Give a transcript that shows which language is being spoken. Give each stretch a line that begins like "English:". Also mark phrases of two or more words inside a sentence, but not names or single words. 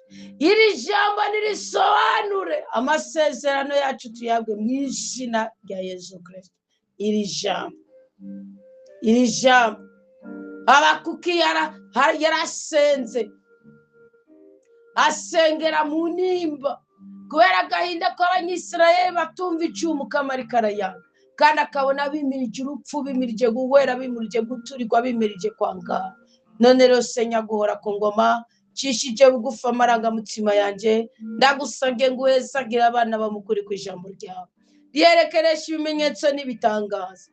Rundi: Iri jambo nirisobanure amasezerano yacu tuyabwe mu izina rya Yesu Kristo. Iri jambo Habakuki yarasenze, asengera mu nimba kubera agahinda k'Abanyisirayeli batumva icyo Umukama ariko arayaga, kandi akabona bimirije urupfu, bimirije guhwera, bimirije guturirwa, bimirije kwangara. None rero senya guhora ku ngoma, cishije bugufi amarangamutima yanje, ndagusabye ngo uhezagira abana bamukuri ku ijambo ryawe, ryerekeresha ibimenyetso n'ibitangaza.